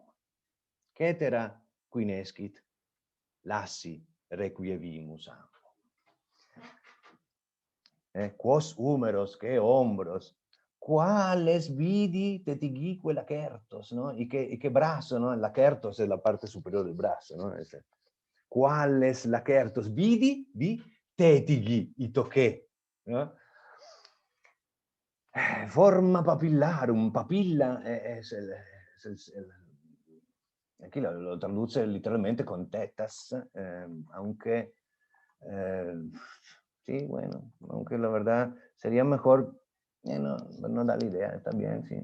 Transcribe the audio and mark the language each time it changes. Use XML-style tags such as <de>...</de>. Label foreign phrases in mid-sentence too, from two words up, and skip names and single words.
<la>Cetera quinescit, lassi requievimus amo. Quos húmeros,</la> <es>qué hombros, cuáles</es> <la>vidi tetigique lacertos,</la> <es>¿no? Y qué brazo, ¿no? El lacertos es la parte superior del brazo, ¿no?</es> <la>Cuáles lacertos vidi, tetigi,</la> <es>y toqué, ¿no?</es> <la>Forma papillarum,</la> <es>papilla es aquí lo traduce literalmente con tetas, aunque sí, bueno, aunque la verdad sería mejor, no da la idea, está bien, sí.</es>